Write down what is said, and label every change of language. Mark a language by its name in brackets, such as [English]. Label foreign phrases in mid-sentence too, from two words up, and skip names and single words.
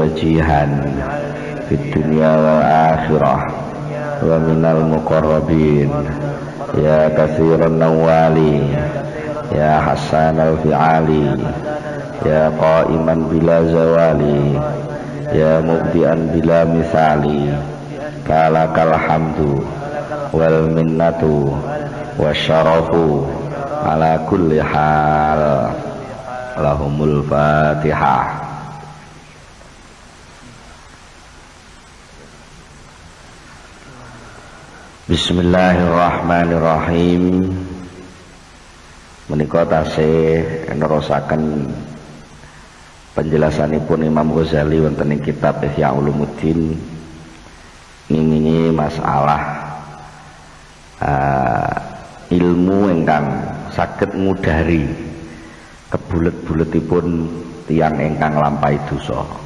[Arabic] وجيها في الدنيا والآخرة ومن المقربين يا كثير النوال يا حسن الفعال يا قائما بلا زوال يا مبدعا بلا مثال لك الحمد والمنة والشرف على كل حال. لهم الفاتحة. بسم الله الرحمن الرحيم. [Javanese] Menika tasih nerusaken penjelasanipun Imam Ghazali wonten ing kitab Ihya Ulumuddin ngingingi masalah ilmu ingkang saged ngudari kebulet-buletipun tiyang ingkang lampahi dosa.